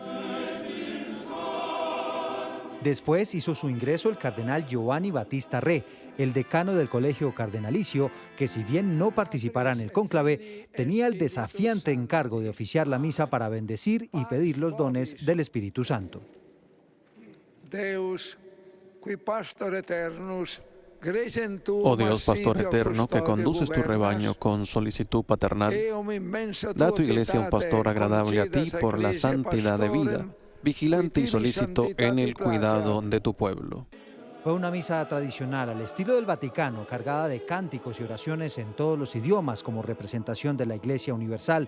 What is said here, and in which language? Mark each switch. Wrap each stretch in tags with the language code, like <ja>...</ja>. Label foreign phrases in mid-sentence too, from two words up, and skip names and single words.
<es>Después hizo su ingreso el cardenal Giovanni Battista Re, el decano del Colegio Cardenalicio, que si bien no participara en el cónclave, tenía el desafiante encargo de oficiar la misa para bendecir y pedir los dones del Espíritu Santo.</es> <la>Deus, qui pastor eternus</la> <es>Oh Dios, pastor eterno, que conduces tu rebaño con solicitud paternal, da a tu iglesia un pastor agradable a ti por la santidad de vida, vigilante y solícito en el cuidado de tu pueblo. Fue una misa tradicional al estilo del Vaticano, cargada de cánticos y oraciones en todos los idiomas como representación de la Iglesia Universal.</es>